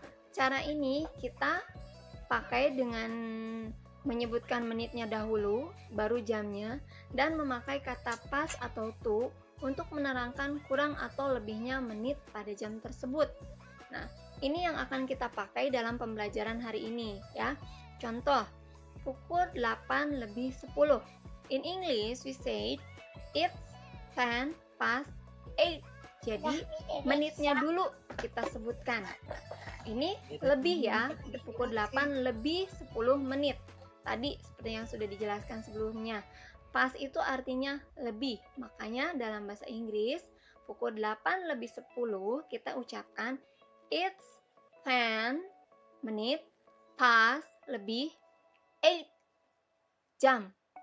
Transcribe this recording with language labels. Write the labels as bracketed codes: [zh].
[id] Cara ini kita pakai dengan menyebutkan menitnya dahulu, baru jamnya, dan memakai kata past atau to untuk menerangkan kurang atau lebihnya menit pada jam tersebut. Nah, ini yang akan kita pakai dalam pembelajaran hari ini ya. Contoh, pukul 8 lebih 10. [en] In English, we say it's 10 past 8. [id] Jadi, menitnya dulu kita sebutkan. Ini lebih ya, pukul 8 lebih 10 menit. Tadi seperti yang sudah dijelaskan sebelumnya. Pas itu artinya lebih. Makanya dalam bahasa Inggris, pukul 8 lebih 10 kita ucapkan it's 10 menit past lebih 8 jam.